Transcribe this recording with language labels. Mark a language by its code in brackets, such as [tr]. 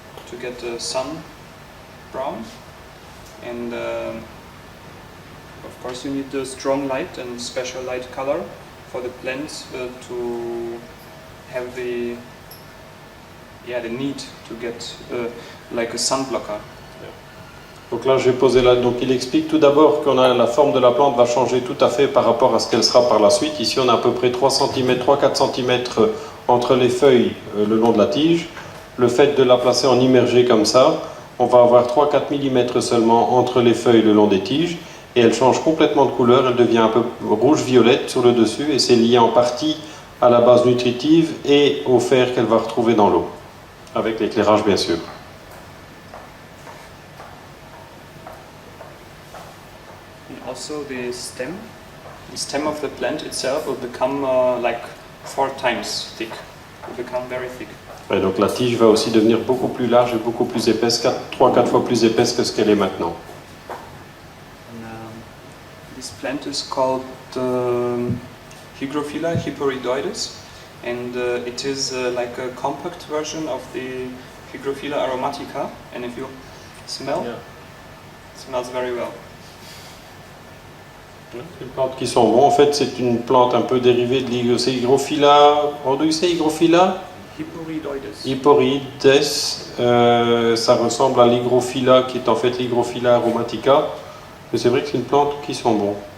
[en] To get the sun brown, and of course you need the strong light and special light color for the plants to have the need to get like a sun blocker. [fr] Donc là, je vais poser là. Donc il explique tout d'abord qu'on a la forme de la plante va changer tout à fait par rapport à ce qu'elle sera par la suite. Ici, on a à peu près 3-4 cm entre les feuilles le long de la tige. Le fait de la placer en immergé comme ça, on va avoir 3-4 mm seulement entre les feuilles le long des tiges, et elle change complètement de couleur, elle devient un peu rouge-violette sur le dessus, et c'est lié en partie à la base nutritive et au fer qu'elle va retrouver dans l'eau, avec l'éclairage bien sûr. [en] And also the stem of the plant itself will become like 4 times thick, will become very thick. [fr] Et donc la tige va aussi devenir beaucoup plus large et beaucoup plus épaisse, 3-4 fois plus épaisse que ce qu'elle est maintenant. [en] This plant is called Hygrophila hyporidoides, and it is like a compact version of the Hygrophila aromatica, and if you smell, it smells very well. [fr] C'est une plante qui sent bon. En fait, c'est une plante un peu dérivée de l'Hygrophila. [en] How do you say Hygrophila? [fr] Hyporides, ça ressemble à l'hygrophila qui est en fait l'hygrophila aromatica, mais c'est vrai que c'est une plante qui sent bon.